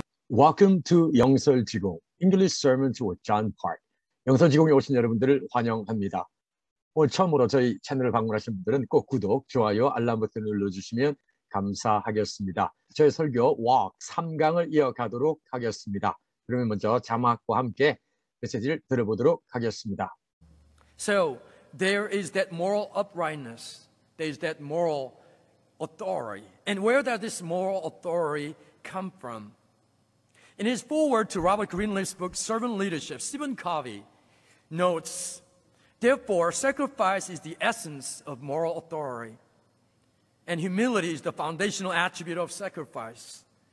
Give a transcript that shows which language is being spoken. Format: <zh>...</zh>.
<en>Welcome to 영설지공 English Sermons with John Park.</en> <ko>영설지공에 오신 여러분들을 환영합니다. 오늘 처음으로 저희 채널을 방문하신 분들은 꼭 구독, 좋아요, 알람 버튼을 눌러주시면 감사하겠습니다. 저희 설교 Walk 3강을 이어가도록 하겠습니다. 그러면 먼저 자막과 함께 메시지를 들어보도록 하겠습니다.</ko> <en>So there is that moral uprightness. There is that moral authority. And where does this moral authority come from? In his foreword to Robert Greenleaf's book, Servant Leadership, Stephen Covey notes, therefore, sacrifice is the essence of moral authority, and humility is the foundational attribute of sacrifice.</en>